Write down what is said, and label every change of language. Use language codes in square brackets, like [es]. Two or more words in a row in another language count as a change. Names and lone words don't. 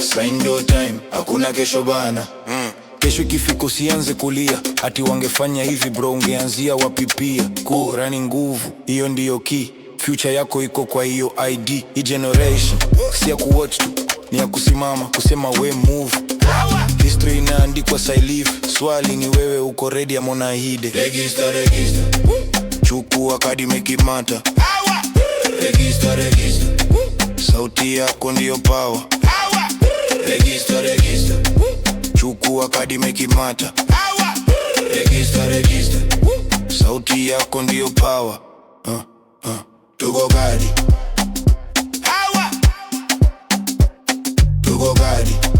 [sw] Sign ndio time. Hakuna kesho bana. Mm. Kesho ikifika usianze kulia. Ati wangefanya hivi bro, ungeanzia wapi pia? Kura ni nguvu, hiyo ndiyo key. Future yako iko kwa hiyo I D. Hii generation, si ya kuwatch tu, ni ya kusimama, kusema [en] we move. [sw] History inaandikwa, sai live. Swali ni wewe uko ready ama unaahidi? [en] Register, register. [sw] Chukua kadi, [en] make it matter. Register, register. [sw] Sauti yako ndio power. [en] Register, register. [sw] Chukua kadi, [en] make it matter. Register, register. [sw] Sauti yako ndio power. Uh, uh. Tuko kadi. Tuko kadi.